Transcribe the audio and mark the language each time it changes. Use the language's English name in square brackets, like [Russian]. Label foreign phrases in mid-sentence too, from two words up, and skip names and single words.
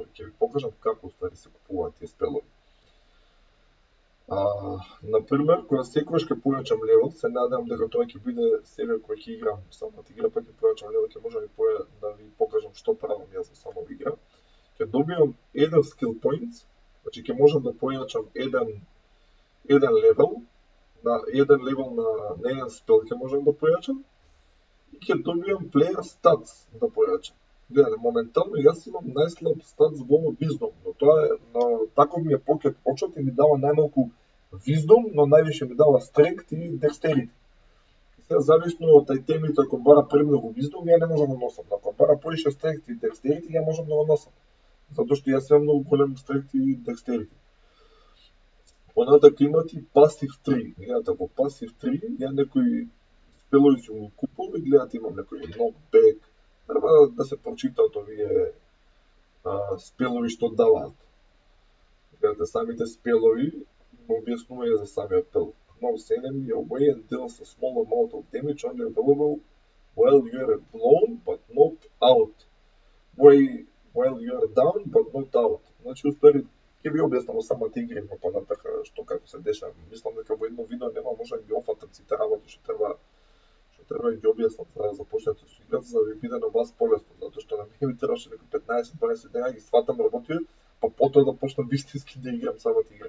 [Macedonian] Ќе ви покажам како уствари се купуваат тие спелови. Например, кога секогаш ќе појачам левел, се надевам дека тоа ќе биде себе кој ќе играм самата игра, па ќе појачам левел, ќе можам да ви покажам што правам јас за самата игра. Ќе добијам еден [English] skill points, [Macedonian] значи ќе можам да појачам еден левел на еден спел ќе можам да појачам и ќе добијам [English] player stats [Macedonian] да појачам. Гледате, моментално јас имам најслаб статс во Wisdom, но тоа е, таков ми е Pocket Watch и ми дава најмалку Wisdom, но највише ми дава Strength и Dexterity. Сега зависно од ајтемите, ако бара премногу Wisdom, ја не можам да носам. Ако бара поише Strength и Dexterity, ја можам да го носам. Затоа што јас имам многу голем Strength и Dexterity. Понатака имате и Passive 3. Гледате, во Passive 3 ја некои спелови сум го купил и гледате имам некој knockback. Треба да се прочитаат овие спелови што даваат. Гледате, самите спелови му објаснување за самиот спел. [English] Knocks enemy away and deals a small amount of damage only available while you are blown but not out. While you are down but not out. [Macedonian] Значи, уствари, ќе ви објаснам самата игра има понатака што како се дешава. Мислам дека во едно видео нема може да ги офатам сите работи што треба да ги објаснам за да започнете со играта, за да ви биде на вас полесно, затоа што на мене ми требаше некои 15-20 дена ги сватам работите, па потоа да почнам вистински да играм самата игра.